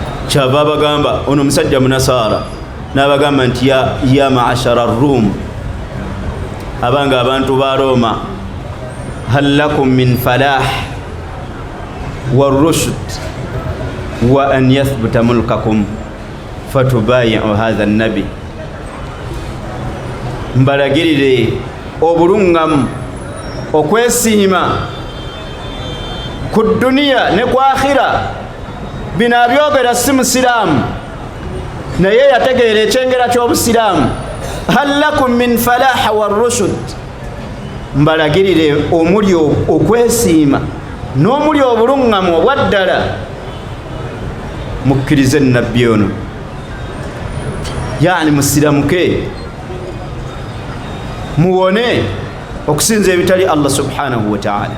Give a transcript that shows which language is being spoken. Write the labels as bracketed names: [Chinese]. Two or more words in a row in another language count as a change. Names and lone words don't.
[Ganda] kyava bagamba ono musajja munasara n'abagamba nti [Arabic] يا معشر الروم, [Ganda] abanga abantu ba Roma, [Arabic] هل لكم من فلاح ورشد وأن يثبت ملككم فتبايعوا هذا النبي. [Ganda] Mbalagirire obulungamu, okwesiima ku duniya ne ku akhira. Bino abyogera si musiraamu naye yategeera ekyengera ky'obusiraamu. [Arabic] هل لكم من فلاح ورشد, [Ganda] mbalagirire omuli okwesiima n'omuli obulungamu obwaddala, mukkirize nabbi ono, yani musiramuke muwone okusinza ebitali Allah [Arabic] سبحانه وتعالى.